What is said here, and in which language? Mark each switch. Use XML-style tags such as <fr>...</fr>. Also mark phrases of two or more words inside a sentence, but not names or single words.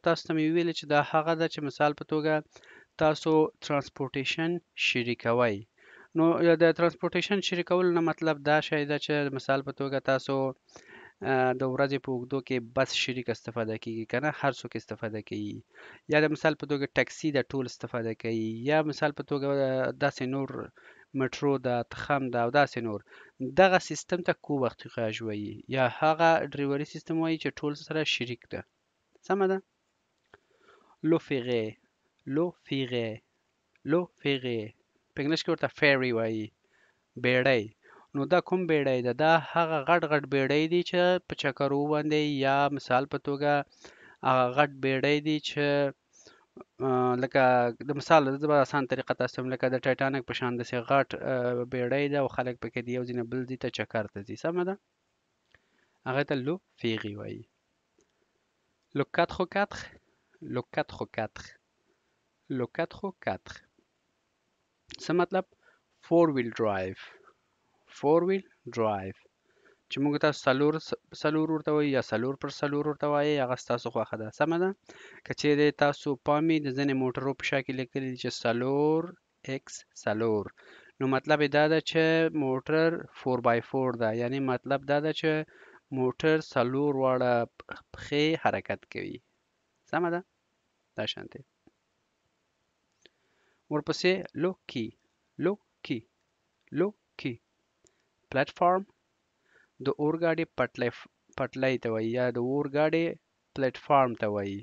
<ps>تاسو ته مې ویلې چې دا هغه ده چې مثال په توګه تاسو ترانسپورټیشن شریکوئ نو د ترانسپورټیشن شریکولو نه مطلب دا شی ده چې مثال په توګه تاسو د ورځې په اوږدو کې بس شریک استفاده کیږي که نه هر څوک استفاده کوي یا د مثال په توګه ټکسي د ټول استفاده کوي یا مثال په توګه داسې نور مټرو ده تخم ده او داسې نور دغه سیستم ته کوورتیغاژ وایي یا هغه ډریوري سیستم وایي چې ټول سره شریک ده سمه ده</ps> <fr>le ferry le ferry le ferry</fr> <ps>په انګلیش کې ورته فیری وایي بیړۍ نو دا کوم بیړۍ ده دا هغه غټ غټ بیړۍ دي چې په چکرو باندې یا مثال په توګه هغه غټ بیړۍ دي چې لکه د مثال زه به اسان طریقه تاسو ته لکه د ټایټانیک په شان داسې غټ بیړۍ ده او خلک پکې د یو ځای نه بل ځای ته چکر ته ځي سمه ده هغې ته</ps> <fr>le ferry</fr> <ps>وایي</ps> <fr>le 4x4 le 4x4 le 4x4</fr> <ps>څه مطلب</ps> <en>four wheel drive four wheel drive</en> <ps>چې موږ تاسو څلور ورته وایو یا څلور پر څلور ورته وایي هغه ستاسو خوښه ده سمه ده که چیرې تاسو پام وي د ځینې موټرو په شا کې لیکلي دي چې څلور ایکس څلور نو مطلب یې دا ده چې موټر 4x4 ده یعنی مطلب دا ده چې موټر څلور واړه پښې حرکت کوي سمه ده دا شانتې ورپسې</ps> <fr>le quai</fr> <ps>پلیټفارم د اورګاډي پټلۍ ته وایي یا د اورګاډي پلیټفارم ته وایي.</ps>